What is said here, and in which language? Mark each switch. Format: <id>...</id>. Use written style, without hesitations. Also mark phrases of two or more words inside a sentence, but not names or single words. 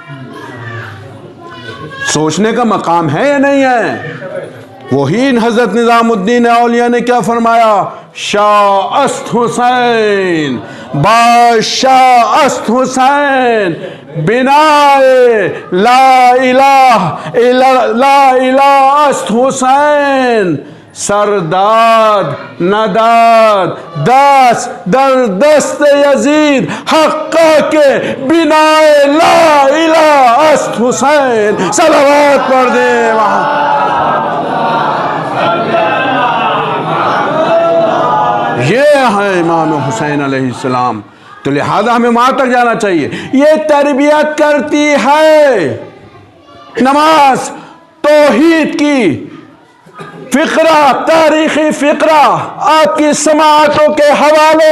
<ur>سوچنے کا مقام ہے یا نہیں ہے؟ وہی حضرت نظام الدین اولیاء نے کیا فرمایا؟</ur> <fa>شاہ است حسین بادشاہ است حسین بنائے لا الہ است حسین سرداد نداد دست در دست یزید حقا کے بنائے لا الہ است حسین.</fa> <ur>صلوات پڑھ دیں وہاں. یہ ہے امام حسین علیہ السلام. تو لہذا ہمیں وہاں تک جانا چاہیے. یہ تربیت کرتی ہے نماز توحید کی فقرہ، تاریخی فقرہ آپ کی سماعتوں کے حوالے.</ur>